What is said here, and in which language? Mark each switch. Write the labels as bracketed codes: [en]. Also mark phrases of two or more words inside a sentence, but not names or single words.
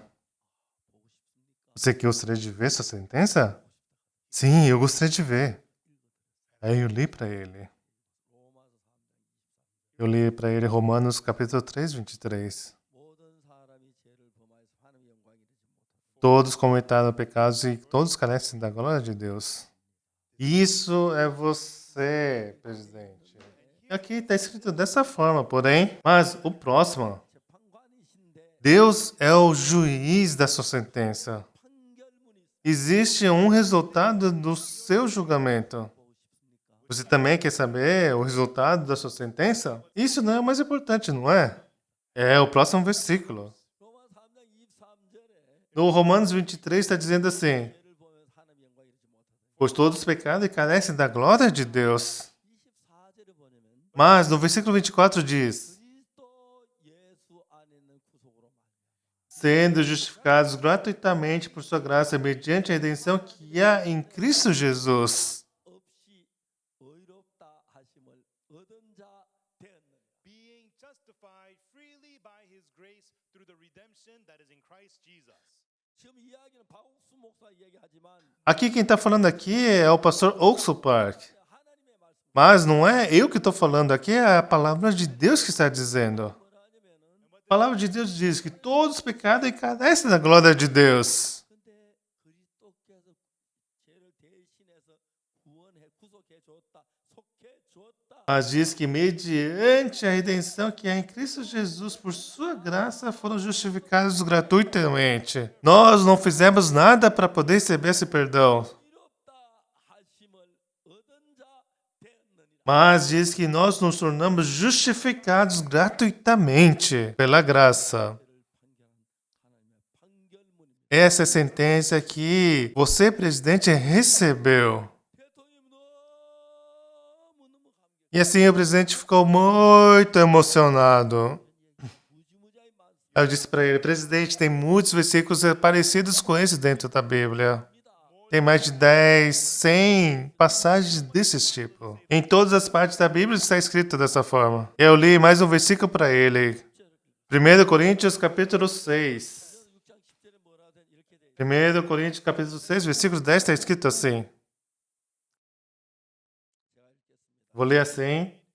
[ko] 보고 싶습니까? [pt] Você gostaria de ver sua sentença? Sim, eu gostaria de ver. Aí eu li para ele. [ko] 로마서 3장 23절. [pt] Eu li para ele Romanos capítulo 3, 23. [ko] 모든 사람이 죄를 범하여서 하나님의 영광이 되지 못하고 [pt] Todos cometaram pecados e todos carecem da glória de Deus. Isso é você, presidente. Aqui está escrito dessa forma, porém, mas o próximo, [ko] 재판관이신데 [pt] Deus é o juiz da sua sentença. [ko] 판결문이 [pt] Existe um resultado do seu julgamento. [ko] 보고 싶습니까? [pt] Você também quer saber o resultado da sua sentença? Isso não é o mais importante, não é? É o próximo versículo. [ko] 로마 3장 23절에 [pt] No Romanos 23 está dizendo assim: [ko] 죄를 보면서 하나님의 영광이 되지 못하고 [pt] pois todos pecaram e carecem da glória de Deus. [ko] 24절에 보냐면 [pt] Mas no versículo 24 diz: [ko] 그리스도 예수 안에 있는 구속으로 말미암아 [pt] sendo justificados gratuitamente por sua graça mediante a redenção que há em Cristo Jesus. [ko] 없이 의롭다 하심을 얻은 자 되었느니라. [en] being justified freely by his grace through the redemption that is in Christ Jesus. [ko] 지금 이야기는 박옥수 목사 이야기하지만 [pt] Aqui quem está falando aqui é o pastor Oxo Park. [ko] 하나님의 말씀 [pt] Mas não é eu que estou falando aqui, é a palavra de Deus que está dizendo. [ko] 뭐라냐면은 [pt] A palavra de Deus diz que todos pecaram e carecem da glória de Deus. [ko] 근데 그리스도께서 죄를 대신해서 구원해 구속해 줬다. 속해 줬다. [pt] Mas diz que mediante a redenção que há em Cristo Jesus, por sua graça, foram justificados gratuitamente. Nós não fizemos nada para poder receber esse perdão. [ko] 의롭다 하심을 얻은 자 되었느니라. [pt] Mas diz que nós nos tornamos justificados gratuitamente pela graça. [ko] 죄를 판결한 하나님의 판결문입니다. [pt] Essa é a sentença que você, presidente, recebeu. [ko] 대통령이 너무너무 감격. [pt] E assim o presidente ficou muito emocionado. [ko] 무지무지하게 많습니다. [pt] Eu disse para ele, presidente, tem muitos versículos parecidos com esse dentro da Bíblia. Tem mais de 10, 100 passagens desse tipo. Em todas as partes da Bíblia está escrito dessa forma. Eu li mais um versículo para ele. 1 Coríntios capítulo 6. [ko] 6장 10절에 뭐라 돼? 이렇게 돼. [pt] 1 Coríntios capítulo 6, versículo 10 está escrito assim. [ko] 제가 읽겠습니다. [pt] Vou ler assim.